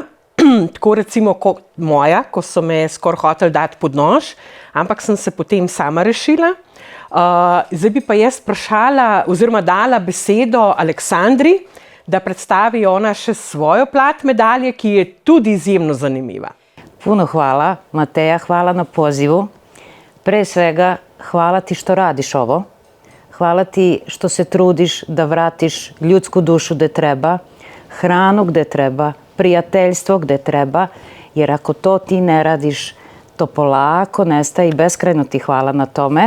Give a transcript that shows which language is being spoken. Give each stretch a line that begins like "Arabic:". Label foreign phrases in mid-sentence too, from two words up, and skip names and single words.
Slovenian: Tako recimo kot moja, ko so me skoraj hoteli dati pod nož, ampak sem se potem sama rešila. Zdaj bi pa jaz vprašala oziroma dala besedo Aleksandri, da predstavi ona še svojo plat medalje, ki je tudi izjemno zanimiva.
Serbian: Puno hvala, Mateja, hvala na pozivu. Pre svega, hvala ti što radiš ovo. Hvala ti što se trudiš da vratiš ljudsku dušu gde treba, hranu gde treba, prijateljstvo gde treba, jer ako to ti ne radiš, to polako nestaje i beskrajno ti hvala na tome.